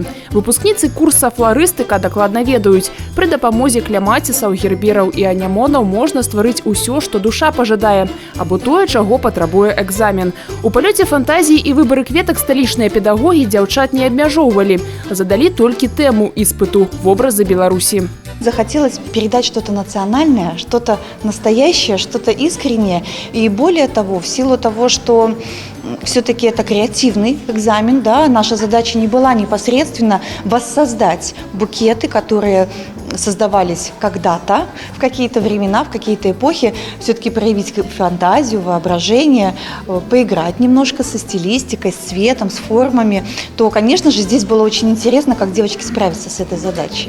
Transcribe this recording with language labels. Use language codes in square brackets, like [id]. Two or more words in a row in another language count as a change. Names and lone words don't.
[be] Выпускніцы курса фларыстыка дакладна ведаюць, пры дапамозе клямацісаў, гербераў і анямонаў можна стварыць усё, што душа пажадае, або тое, чаго патрабуе экзамен. У палёце фантазіі і выбары кветак сталічныя педагогі дзяўчат не абмяжоўвалі, задалі толькі тэму іспыту «Вобразы Беларусі». [ru] Захотелось передать что-то национальное, что-то настоящее, что-то искреннее. И более того, в силу того, что все-таки это креативный экзамен, да, наша задача не была непосредственно воссоздать букеты, которые создавались когда-то, в какие-то времена, в какие-то эпохи, все-таки проявить фантазию, воображение, поиграть немножко со стилистикой, с цветом, с формами, то, конечно же, здесь было очень интересно, как девочки справятся с этой задачей.